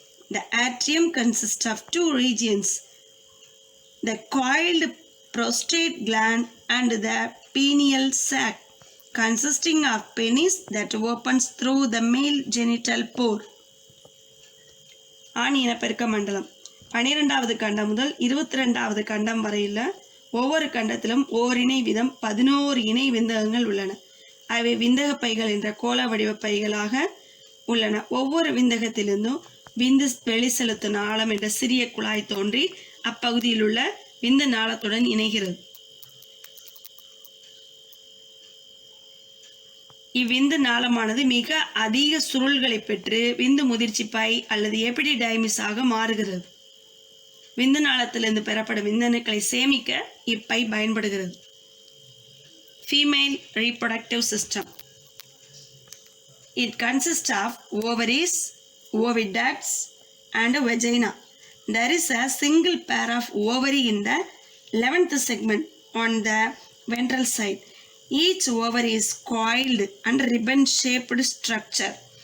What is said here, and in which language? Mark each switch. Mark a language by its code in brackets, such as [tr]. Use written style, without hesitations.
[en] The atrium consists of 2 regions, the coiled prostate gland and the pineal sac, consisting of penis that opens through the male genital pore. [ta] ஆண் இனப்பெருக்க மண்டலம். 12வது கண்டம் முதல் 22வது கண்டம் வரையுள்ள ஒவ்வொரு கண்டத்திலும் ஓரிணை வீதம் 11 இணை விந்தகங்கள் உள்ளன. அவை விந்தக பைகள் என்ற கோள வடிவ பைகளாக உள்ளன. ஒவ்வொரு விந்தகத்திலிருந்தும் விந்து வெளி செலுத்தும் நாளம் என்ற சிறிய குழாய் தோன்றி அப்பகுதியில் உள்ள விந்து நாளத்துடன் இணைகிறது. இவ்விந்து நாளமானது மிக அதிக சுருள்களை பெற்று விந்து முதிர்ச்சி பை அல்லது எபிடிடைமிஸ் ஆக மாறுகிறது. விந்து நாளத்திலிருந்து பெறப்படும் விந்தணுக்களை சேமிக்க இப்பை பயன்படுகிறது. [en] Female reproductive system. It consists of ovaries, oviducts and a vagina. There is a single pair of ovary in the 11th segment on the ventral side. Each ovary is coiled and ribbon-shaped structure.